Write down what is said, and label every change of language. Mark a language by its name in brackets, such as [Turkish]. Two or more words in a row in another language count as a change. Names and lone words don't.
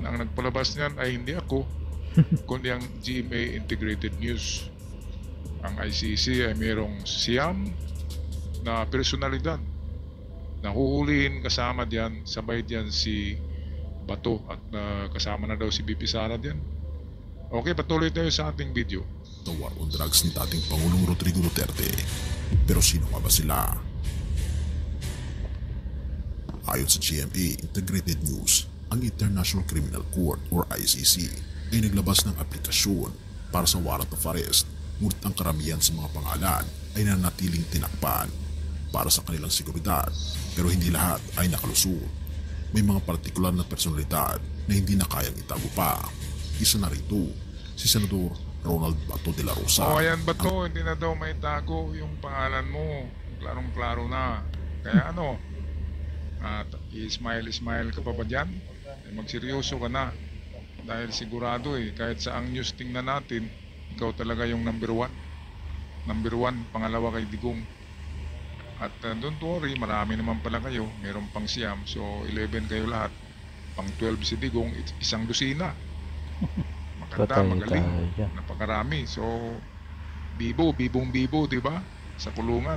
[Filipino] Ang nagpalabas niyan ay hindi ako, kundi ang GMA Integrated News. Ang ICC ay mayroong siyam na personalidad na huhulihin, kasama diyan, sabay diyan si Bato at kasama na daw si BP Sara diyan. Okay, patuloy tayo sa ating video. [English] The war on drugs [Filipino] ni dating Pangulong Rodrigo Duterte. Pero sino nga ba sila? Ayon sa GMA Integrated News, ang International Criminal Court or ICC ay naglabas ng aplikasyon para sa [English] warrant of arrest, [Filipino] ngunit ang karamihan sa mga pangalan ay nanatiling tinakpan para sa kanilang seguridad, pero hindi lahat ay nakalusot. May mga partikular na personalidad na hindi na kayang itago pa. Isa na rito, si Senador Ronald Bato de la Rosa. Ayan Bato, hindi na daw may tago yung pangalan mo. Klarong-klaro na. Kaya i-smile ka pa ba dyan? Magseryoso ka na. Dahil sigurado kahit sa ang news tingnan natin, ikaw talaga yung [English] number one. Number one, [Filipino] pangalawa kay Digong. At [English] don't worry, [Filipino] marami naman pala kayo. Meron pang siyam, so 11 kayo lahat. Pang 12 si Digong, isang dosina. Maganda, magaling, napakarami. So bibong bibo, di ba? Sa kulungan.